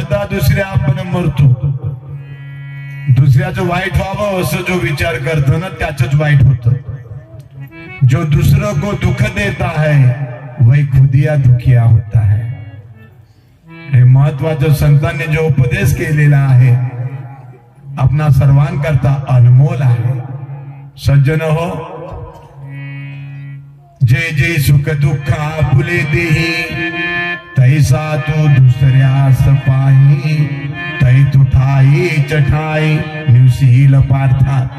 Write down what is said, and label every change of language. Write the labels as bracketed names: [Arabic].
[Marathi] दुसऱ्या आपण मरतो. दुसऱ्याचं वाईट व्हावं असं जो विचार करतो ना, त्याच वाईट होतं. [Hindi] जो दूसरों को दुख देता है वही खुदिया दुखिया होता है. [Marathi] हे महत्वाचं संतांनी जो उपदेश केलेला आहे आपणा सर्वांकरता अनमोल आहे. सज्जन हो, जे जे सुख दुःख आपुले देही, तैसा तो दुसऱ्यास पाही, तै तुठाई चठाई निवसील पार्था.